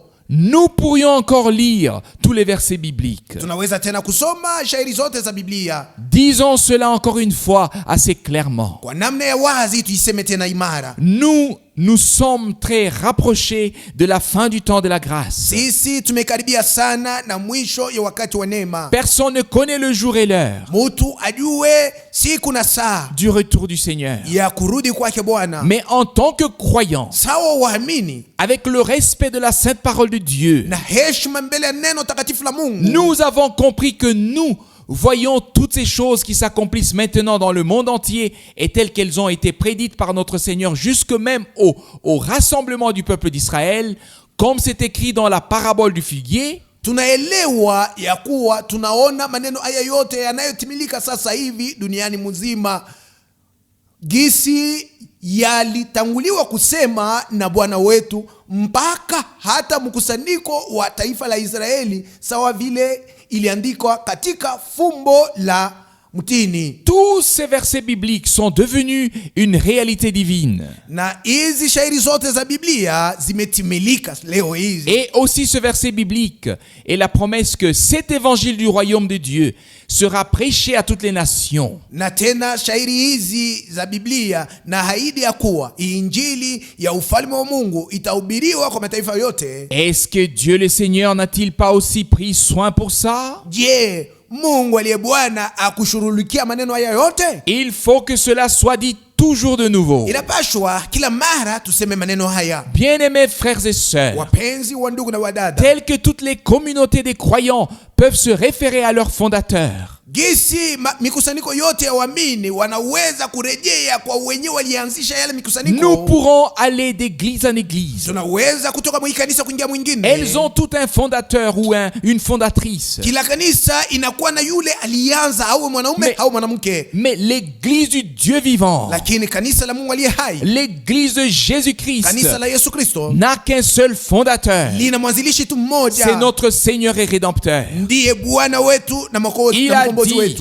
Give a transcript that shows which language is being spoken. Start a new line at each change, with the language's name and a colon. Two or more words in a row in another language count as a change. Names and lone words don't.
French: Nous pourrions encore lire tous les versets bibliques.
Swahili: Tunaweza tena kusoma shairi zote za Biblia.
French: Disons cela encore une fois assez clairement.
Swahili: Kwa namna ya wazi tuiseme tena imara.
French: Nous sommes très rapprochés de la fin du temps de la grâce.
Swahili: Sisi tumekaribia sana na mwisho ya wakati wa neema.
French: Personne ne connaît le jour et l'heure
Swahili: Mutu ajue siku na saa
French: du retour du Seigneur.
Swahili: ya kurudi kwake Bwana.
French: Mais en tant que croyants,
Swahili: Sawa waamini
French: avec le respect de la sainte parole de Dieu,
Swahili: na heshima mbele ya neno takatifu la Mungu,
French: nous avons compris que nous voyons toutes ces choses qui s'accomplissent maintenant dans le monde entier et telles qu'elles ont été prédites par notre Seigneur jusque même au rassemblement du peuple d'Israël, comme c'est écrit dans la parabole du figuier.
Swahili: tunaelewa ya kuwa tunaona maneno haya yote yanayotimilika sasa hivi duniani mzima, gisi yalitanguliwa kusema na Bwana wetu mpaka hata mkusanyiko wa taifa la Israeli, sawa vile iliandikwa katika fumbo la mtini.
French: Tous ces versets bibliques sont devenus une réalité divine.
Swahili: Na hizi shairi zote za Biblia zimetimilika leo hizi.
French: Et aussi ce verset biblique est la promesse que cet évangile du royaume de Dieu sera prêché à toutes les nations.
Swahili: Na tena shairi hizi za Biblia na haidi ya kuwa injili ya ufalme wa Mungu itahubiriwa kwa mataifa yote.
French: Est-ce que Dieu le Seigneur n'a-t-il pas aussi pris soin pour ça?
Swahili: Je, Mungu aliye Bwana akushughulikia maneno haya yote?
French: Il faut que cela soit dit toujours de nouveau.
Swahili: Inapashwa kila mara tuseme maneno haya.
French: Bien-aimés frères et sœurs,
Swahili: Wapenzi wa ndugu na wadada,
French: telles que toutes les communautés des croyants peuvent se référer à leur fondateur.
Swahili: Gisi mikusanyiko yote ya waamini wanaweza kurejea kwa wenyewe walianzisha yale mikusanyiko.
French: Nous pourrons aller d'église en église.
Swahili: Tunaweza kutoka mwa kanisa kuingia mwingine.
French: Elles ont tout un fondateur ou une fondatrice.
Swahili: Kila kanisa inakuwa na yule alianza, au mwanaume au mwanamke.
French: Mais l'église du Dieu vivant,
Swahili: lakini kanisa la Mungu aliye hai,
French: l'église de Jésus-Christ,
Swahili: kanisa la Yesu Kristo,
French: n'a qu'un seul fondateur.
Swahili: lina mwanzilishi tu mmoja.
French: C'est notre Seigneur et Rédempteur.
Swahili: Ndiye Bwana wetu na mkombozi wetu.